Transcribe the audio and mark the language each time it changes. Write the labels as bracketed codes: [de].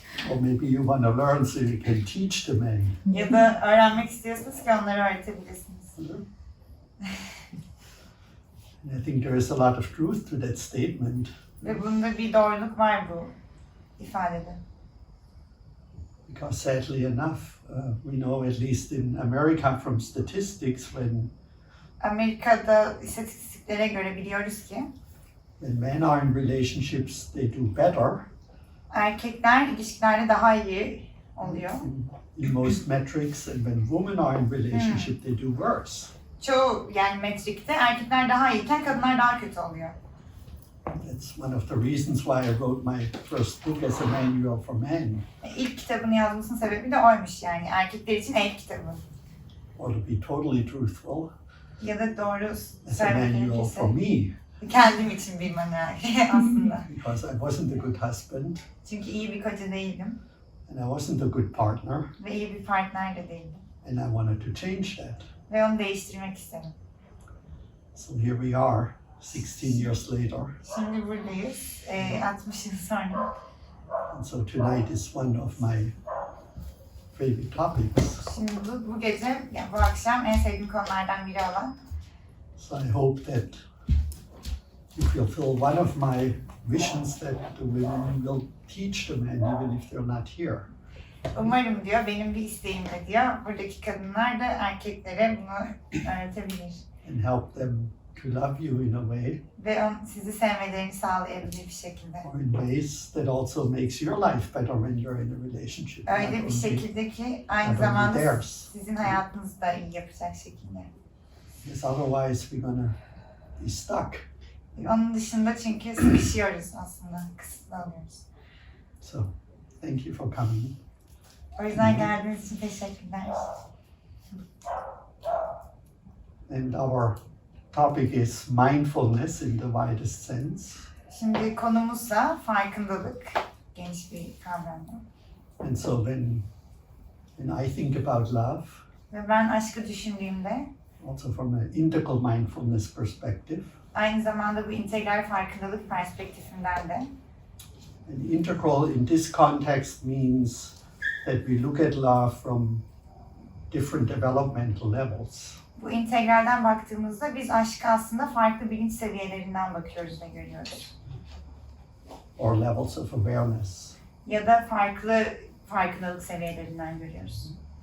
[en] Or maybe you want to learn so you can teach the men. [tr] Ya da öğrenmek istiyorsunuz ki onları öğretebilirsiniz. [en] And I think there is a lot of truth to that statement. [tr] Ve bunda bir doğruluk var bu ifadede. [en] Because sadly enough, we know at least in America from statistics [tr] Amerika'da istatistiklere göre biliyoruz ki [en] when men are in relationships, they do better [tr] erkekler ilişkilerde daha iyi oluyor. [en] in most metrics, and when women are in relationship, they do worse. [tr] Çoğu yani metrikte erkekler daha iyiyken kadınlar daha kötü oluyor. [en] That's one of the reasons why I wrote my first book as a manual for men, [tr] İlk kitabını yazmasının sebebi de oymuş yani erkekler için ilk kitabı. [en] or to be totally truthful, [tr] Ya da doğru [en] as a [tr] söylemek [en] manual for [tr] gerekirse [en] me, [tr] kendim için bir manuel aslında. [en] because I wasn't a good husband [tr] Çünkü iyi bir koca değildim [en] and I wasn't a good partner, [tr] ve iyi bir partner de değildim. [en] and I wanted to change that. [tr] Ve onu değiştirmek istedim. [en] So here we are, 16 years later. [tr] Şimdi buradayız 60 yıl sonra. [en] And so tonight is one of my favorite topics. [tr] Şimdi bu gece, yani bu akşam en sevdiğim konulardan biri olan. [en] So I hope that you fulfill one of my visions that the women will teach the men even if they're not here. [tr] Umarım diyor, benim bir isteğim de diyor, buradaki kadınlar da erkeklere bunu öğretebilir. [en] And help them to love you in a way, [tr] Ve sizi sevmelerini sağlayabilir bir şekilde. [en] or in ways that also makes your life better when you're in a relationship. Not [tr] Öyle bir [en] only- [tr] şekilde ki aynı [en] not only [tr] zamanda [en] theirs. [tr] sizin hayatınızı da iyi yapacak şekilde. [en] Because otherwise we're gonna be stuck. [tr] Onun dışında çünkü sıkışıyoruz aslında, kısıtlı oluyoruz. [en] So thank you for coming. [tr] O yüzden geldiğiniz için teşekkürler. [en] And our topic is mindfulness in the widest sense. [tr] Şimdi konumuzsa farkındalık, geniş bir kavram. [en] And so when I think about love, [tr] Ve ben aşkı düşündüğümde [en] also from an integral mindfulness perspective, [tr] aynı zamanda bu integral farkındalık perspektifinden de [en] and integral in this context means that we look at love from different developmental levels. [tr] bu integralden baktığımızda biz aşkı aslında farklı bilinç seviyelerinden bakıyoruz ve görüyoruz. [en] Or levels of awareness. [tr] Ya da farklı farkındalık seviyelerinden görüyoruz.